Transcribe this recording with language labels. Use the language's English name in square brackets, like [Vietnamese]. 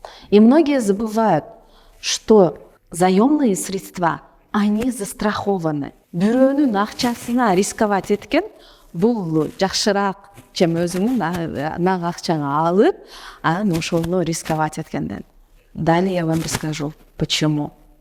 [Russian] И многие забывают, что заемные средства, они застрахованы. [Kyrgyz] Бирөөнүн акчасына рисковать эткен бул жакшыраак, чем өзүңүн нак акчаңа алып, анан ошону рисковать эткенден. [Russian] Далее я вам расскажу, почему.